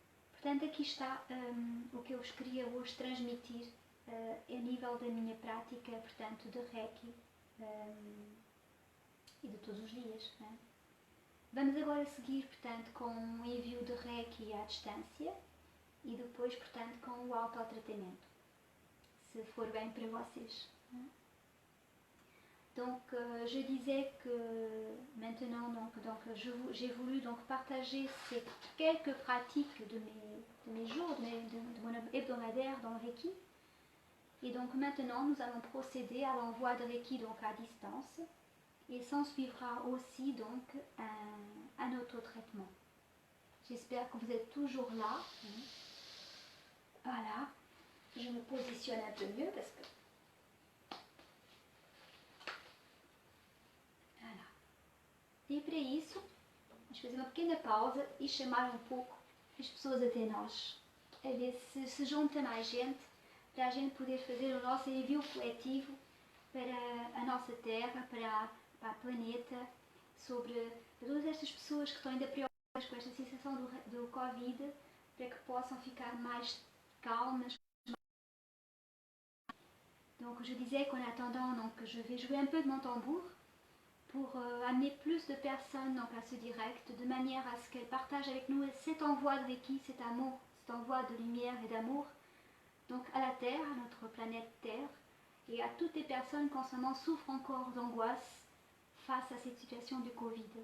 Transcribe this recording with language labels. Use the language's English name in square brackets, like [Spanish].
[Portuguese] Portanto, aqui está o que eu vos queria hoje transmitir a nível da minha prática, portanto, de Reiki e de todos os dias. Né? Vamos agora seguir, portanto, com o envio de Reiki à distância e depois, portanto, com o autotratamento, se for bem para vocês. Né? [French] Donc, je disais que maintenant, j'ai voulu partager ces quelques pratiques de mes jours, de mon hebdomadaire dans le Reiki. Et donc maintenant, nous allons procéder à l'envoi de Reiki donc à distance. Et s'en suivra aussi donc un autotraitement. J'espère que vous êtes toujours là. Voilà. Je me positionne un peu mieux parce que [Portuguese] e para isso, vamos fazer uma pequena pausa e chamar um pouco as pessoas até nós. A ver se junta mais gente, para a gente poder fazer o nosso envio coletivo para a nossa Terra, para o planeta, sobre todas estas pessoas que estão ainda preocupadas com esta situação do Covid, para que possam ficar mais calmas. [French] Donc je disais qu'en attendant, donc, je vais jouer un peu de mon tambour pour amener plus de personnes donc, à ce direct, de manière à ce qu'elles partagent avec nous cet envoi de Reiki, cet amour, cet envoi de lumière et d'amour, donc à la Terre, à notre planète Terre, et à toutes les personnes qui en ce moment souffrent encore d'angoisse face à cette situation du Covid.